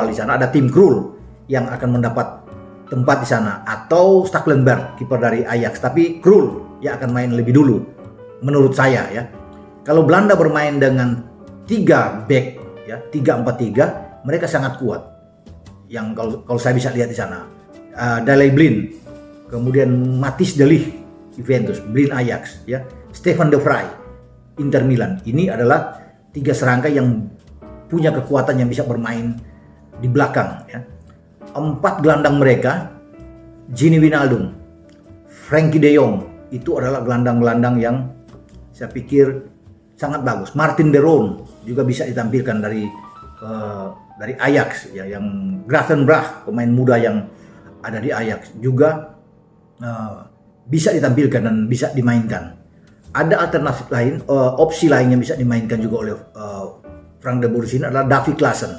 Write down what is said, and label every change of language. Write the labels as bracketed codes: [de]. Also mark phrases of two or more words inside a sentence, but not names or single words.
[id] Ada Tim Krul yang akan mendapat tempat di sana, atau Stekelenburg, kiper dari Ajax, tapi Krul yang akan main lebih dulu menurut saya ya. Kalau Belanda bermain dengan 3 back ya, 3-4-3, mereka sangat kuat. Yang kalau saya bisa lihat di sana, Daley Blind, kemudian Matthijs de Ligt Juventus, Blind Ajax ya, Stefan de Vrij Inter Milan. Ini adalah 3 serangga yang punya kekuatan yang bisa bermain di belakang ya. 4 gelandang mereka, Gini Wijnaldum, Frenkie de Jong, itu adalah gelandang-gelandang yang saya pikir sangat bagus. Martin de Roon juga bisa ditampilkan dari Ajax ya, yang Gravenberch, pemain muda yang ada di Ajax juga bisa ditampilkan dan bisa dimainkan. Ada alternatif lain, opsi lain yang bisa dimainkan juga oleh Frank de Boer di sini adalah Davy Klaassen.